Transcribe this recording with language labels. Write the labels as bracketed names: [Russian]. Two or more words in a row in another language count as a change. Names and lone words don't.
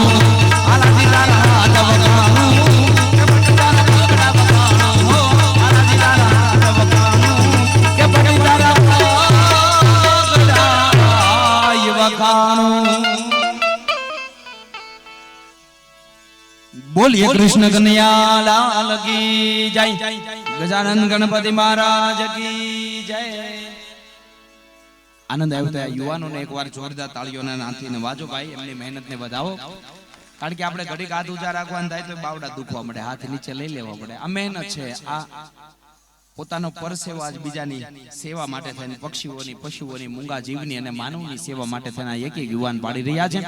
[Hindi] हालाजी तारा हाथ बखाणू बोलिए कृष्ण कन्हैया लाल की जय. गजानन गणपति महाराज की जय. आनंद [Gujarati] આવ્યો. યુવાનોને એકવાર જોરદાર તાળીઓના નાથીને વાજો ભાઈ, એમની મહેનતને વધાવો. કારણ કે આપણે ઘડીક હાથ ઊંચા રાખવાનું થાય તો બાવડા દુખવા મળે, હાથ નીચે લઈ લેવા પડે. આ મહેનત છે. આ પોતાનો પરસેવો આજ બીજાની સેવા માટે થઈને, પક્ષીઓની, પશુઓની, મૂંગા જીવની અને માનવની સેવા માટે થઈને એક એક યુવાન પાડી રહ્યા છે.